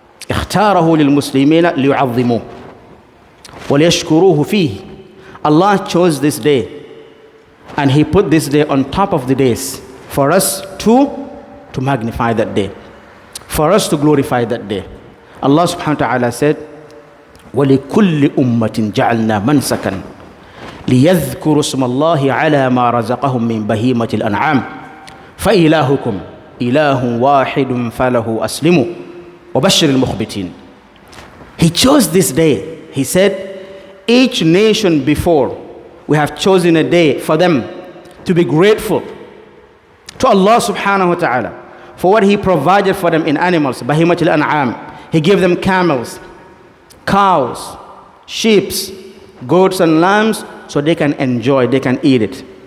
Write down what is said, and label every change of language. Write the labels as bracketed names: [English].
[Arabic] اختاره للمسلمين ليعظموه وليشكروه فيه. [English] Allah chose this day, and He put this day on top of the days for us to magnify that day, for us to glorify that day. [Arabic] Allah subhanahu wa ta'ala said, وَلِكُلِّ أُمَّةٍ جَعَلْنَا مَنْسَكًا لِيَذْكُرُوا اسْمَ اللَّهِ عَلَى مَا رَزَقَهُم مِّن بَهِيمَةِ الْأَنْعَامِ فَإِلَٰهُكُمْ إِلَٰهٌ وَاحِدٌ فَلَهُ أَسْلِمُوا وَبَشِّرِ الْمُخْبِتِينَ. [English] He chose this day. He said, each nation before, we have chosen a day for them to be grateful to Allah subhanahu wa ta'ala for what He provided for them in animals. Bahimatul An'am. He gave them camels, cows, sheep, goats and lambs, so they can enjoy, they can eat it.